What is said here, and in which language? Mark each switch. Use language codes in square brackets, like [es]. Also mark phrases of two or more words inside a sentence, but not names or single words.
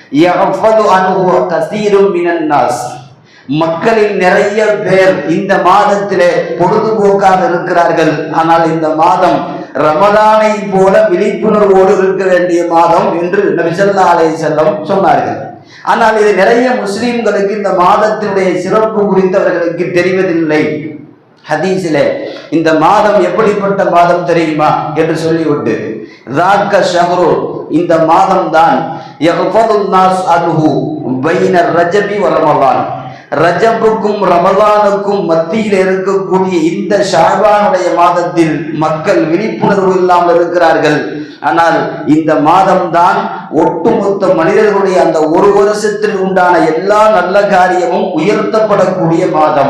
[ta] மக்களில் நிறைய பேர் இந்த மாதத்திலே பொழுதுபோக்காக இருக்கிறார்கள், ஆனால் இந்த மாதம் ரமலானை போல விழிப்புணர்வோடு இருக்க வேண்டிய மாதம் என்று நபி [ar] صلى الله عليه وسلم [ta] சொன்னார்கள். ஆனால் இது நிறைய முஸ்லிம்களுக்கு இந்த மாதத்தினுடைய சிறப்பு குறித்து அவர்களுக்கு தெரிவதில்லை. ஹதீஸிலே இந்த மாதம் எப்படிப்பட்ட மாதம் தெரியுமா என்று சொல்லிவிட்டு, [ar] ذاك الشهر [ta] இந்த மாதம் தான் [ar] يغفض الناس عنه بين الرجب ورمضان, [ta] ரஜபுக்கும் ரமலானுக்கும் மத்தியில் இருக்கக்கூடிய இந்த ஷஅபானுடைய மாதத்தில் மக்கள் விழிப்புணர்வு இல்லாமல் இருக்கிறார்கள். ஆனால் இந்த மாதம் தான் ஒட்டுமொத்த மனிதர்களுடைய அந்த ஒரு வருஷத்தில் உண்டான எல்லா நல்ல காரியமும் உயர்த்தப்படக்கூடிய மாதம்.